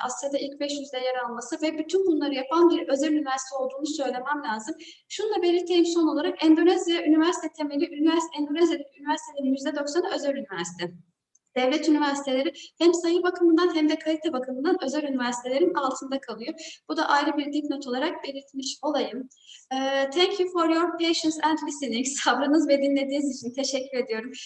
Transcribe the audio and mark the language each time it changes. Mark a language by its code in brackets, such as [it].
[tr] Asya'da ilk 500'de yer alması ve bütün bunları yapan bir özel üniversite olduğunu söylemem lazım. Şunu da belirteyim son olarak, Endonezya üniversite temeli, Endonezya'daki üniversitelerin %90'ı özel üniversite. Devlet üniversiteleri hem sayı bakımından hem de kalite bakımından özel üniversitelerin altında kalıyor. Bu da ayrı bir dipnot olarak belirtmiş olayım. [en] Thank you for your patience and listening. [tr] Sabrınız ve dinlediğiniz için teşekkür ediyorum.